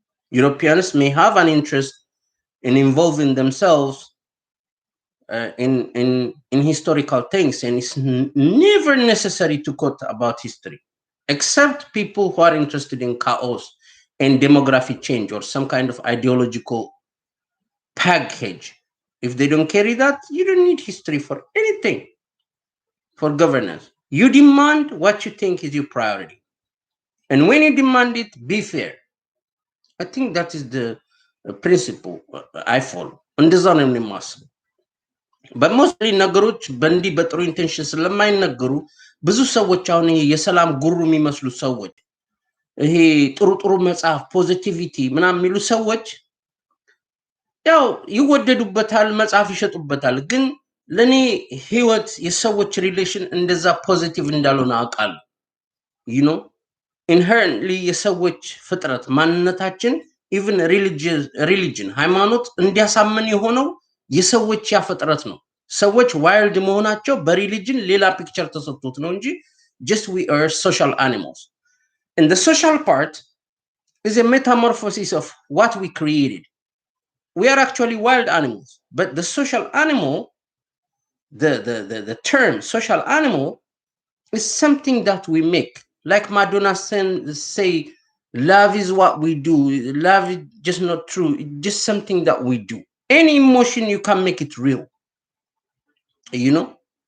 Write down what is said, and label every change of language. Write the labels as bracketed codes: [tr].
[en] Europeans may have an interest in involving themselves in historical things, and it's never necessary to quote about history, except people who are interested in chaos and demographic change or some kind of ideological package. If they don't carry that, you don't need history for anything. For governance, you demand what you think is your priority, and when you demand it, be fair. I think that is the principle I follow. [am] እንደዛ ነው የማስበው። በሞስትሊ ነገሮች በእንዲህ በጥሩ ኢንቴንሽን ስለማይነገሩ ብዙ ሰዎች አሁን ይሄ የሰላም ጉሩ የሚመስሉ ሰዎች ይሄ ጥሩ ጥሩ መጽሐፍ ፖዚቲቪቲ ምናምን የሚሉ ሰዎች ያው ይወደዱበታል መጽሐፍ ይሸጡበታል ግን ለኔ ህይወት የሰዎች ሪሌሽን እንደዛ ፖዚቲቭ እንዳልሆነ አውቃለሁ [en] you know inherently [am] የሰዎች ፍጥረት ማንነታችን [en] even religion [am] ሃይማኖት እንዲያሳምን የሆነው የሰዎች ያፈጥረት ነው ሰዎች ዋይልድ መሆናቸው በሪሊጅን ሌላ ፒክቸር ተሰጥቶት ነው እንጂ [en] just we are social animals and the social part is a metamorphosis of what we created. We are actually wild animals, but the social animal, the term social animal is something that we make. Like Madonna say, love is what we do. Love is just not true. It's just something that we do. Any emotion, you can make it real. You know?